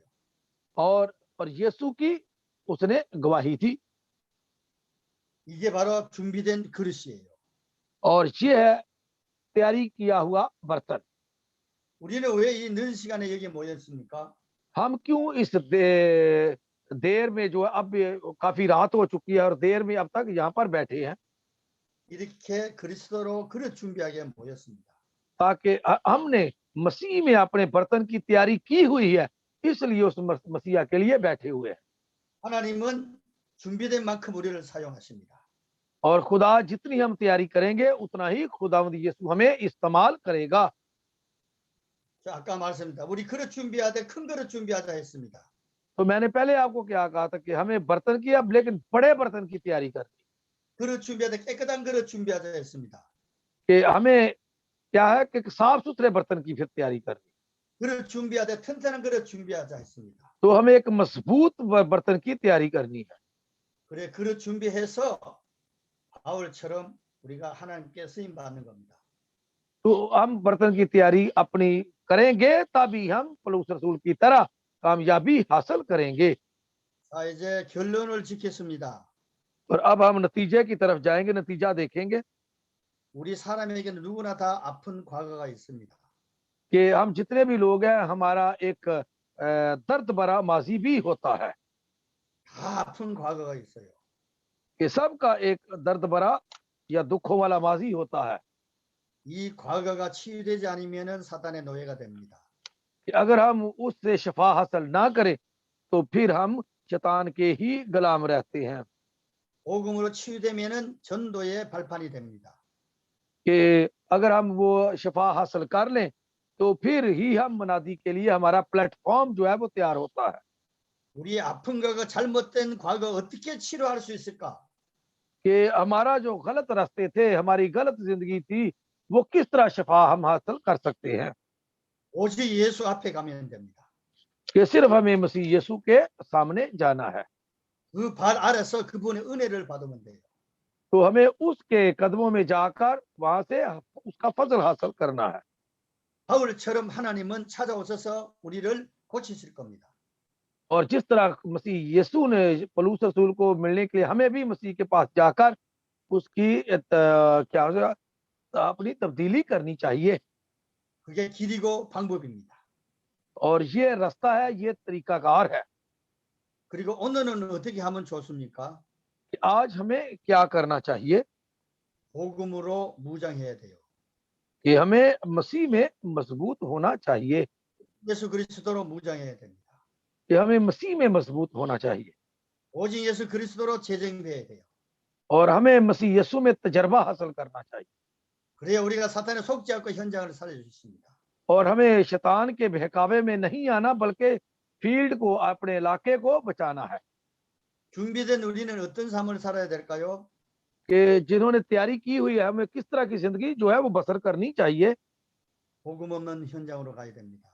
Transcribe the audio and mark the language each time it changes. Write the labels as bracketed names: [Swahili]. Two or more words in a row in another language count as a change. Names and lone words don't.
[Urdu] اور یسوع کی اس نے گواہی دی [Korean] 이게 바로 준비된 그릇이에요. [Urdu] اور یہ ہے تیاری کیا ہوا برتن. [Korean] 우리는 왜 이 늦은 시간에 여기 모였습니까? [Urdu] ہم کیوں اس دیر میں جو ہے اب کافی رات ہو چکی ہے اور دیر میں اب تک یہاں پر بیٹھے ہیں [Korean] 이렇게 그리스도로 그릇 준비하게 모였습니다. [Urdu] تاکہ ہم نے مسیح میں اپنے برتن کی تیاری کی ہوئی ہے، اس لیے اس مسیحا کے لیے بیٹھے ہوئے ہیں. [Korean] 하나님은 준비된 만큼 우리를 사용하십니다. [Urdu] اور خدا جتنی ہم تیاری کریں گے اتنا ہی خداوند یسوع ہمیں استعمال کرے گا. [Korean] 자, 아까 말씀드렸다. 우리 그릇 준비하되 큰 그릇 준비하자 했습니다. [Urdu] تو میں نے پہلے آپ کو کیا کہا تھا کہ ہمیں برتن کی اب لیکن بڑے برتن کی تیاری کرنی, [Korean] 그릇 준비하되 깨끗한 그릇 준비하자 했습니다. [Urdu] کہ ہمیں کیا ہے کہ صاف ستھرے برتن کی پھر تیاری کرنی. [Korean] 그릇 준비하되 튼튼한 그릇 준비하자 했습니다. [Urdu] تو ہمیں ایک مضبوط برتن کی تیاری کرنی ہے. [Korean] 그래 그릇 준비해서 바울처럼 우리가 하나님께 쓰임 받는 겁니다. [Urdu] تو ہم برتن کی تیاری اپنی کریں گے تبھی ہم پولس رسول کی طرح کامیابی حاصل کریں گے. [Korean] 자, 이제 결론을 짓겠습니다. [Urdu] اور اب ہم نتیجے کی طرف جائیں گے، نتیجہ دیکھیں گے [Korean] 우리 사람에게는 누구나 다 아픈 과거가 있습니다. [Urdu] کہ ہم جتنے بھی لوگ ہیں ہمارا ایک درد بھرا ماضی بھی ہوتا ہے, [Korean] 다 아픈 과거가 있어요. [Urdu] کہ سب کا ایک درد بھرا یا دکھوں والا ماضی ہوتا ہے. [Korean] 이 과거가 치유되지 않으면은 사탄의 노예가 됩니다. [Urdu] کہ اگر ہم اس سے شفا حاصل نہ کریں تو پھر ہم شیطان کے ہی غلام رہتے ہیں. [Korean] 복음으로 치유되면은 전도의 발판이 됩니다. [Urdu] کہ اگر ہم وہ شفا حاصل کر لیں تو پھر ہی ہم منادی کے لیے ہمارا پلیٹ فارم جو ہے وہ تیار ہوتا ہے [Korean] 우리의 아픔과 그 잘못된 과거 어떻게 치료할 수 있을까? [Urdu] کہ ہمارا جو غلط راستے تھے، ہماری غلط زندگی تھی، وہ کس طرح شفا ہم حاصل کر سکتے ہیں [Korean] 오직 예수 앞에 가면 됩니다. [Urdu] کہ صرف ہمیں مسیح یسوع کے سامنے جانا ہے [Korean] 그 발 아래서 그분의 은혜를 받으면 돼요. [Urdu] تو ہمیں اس کے قدموں میں جا کر وہاں سے اس کا فضل حاصل کرنا ہے [Korean] 바울처럼 하나님은 찾아오셔서 우리를 고치실 겁니다. [Urdu] اور جس طرح مسیح یسوع نے پولس رسول کو ملنے کے لیے ہمیں بھی مسیح کے پاس جا کر اس کی کیا ہو جائے گا، اپنی تبدیلی کرنی چاہیے [Korean] 그게 길이고 방법입니다. [Urdu] اور یہ راستہ ہے، یہ طریقہ کار ہے [Korean] 그리고 오늘은 어떻게 하면 좋습니까? [Urdu] کہ آج ہمیں کیا کرنا چاہیے [Korean] 복음으로 무장해야 돼요. [Urdu] کہ ہمیں مسیح میں مضبوط ہونا چاہیے [Korean] 예수 그리스도로 무장해야 됩니다. [Urdu] کہ ہمیں مسیح میں مضبوط ہونا چاہیے [Korean] 오직 예수 그리스도로 재정돼야 돼요. [Urdu] اور ہمیں مسیح یسوع میں تجربہ حاصل کرنا چاہیے [Korean] 그래야 우리가 사탄의 속지 않고 현장을 살릴 수 있습니다. [Urdu] اور ہمیں شیطان کے بہکاوے میں نہیں آنا بلکہ فیلڈ کو، اپنے علاقے کو بچانا ہے [Korean] 준비된 우리는 어떤 삶을 살아야 될까요? [Urdu] کہ جنہوں نے تیاری کی ہوئی ہے ہمیں کس طرح کی زندگی جو ہے وہ بسر کرنی چاہیے [Korean] 복음 없는 현장으로 가야 됩니다.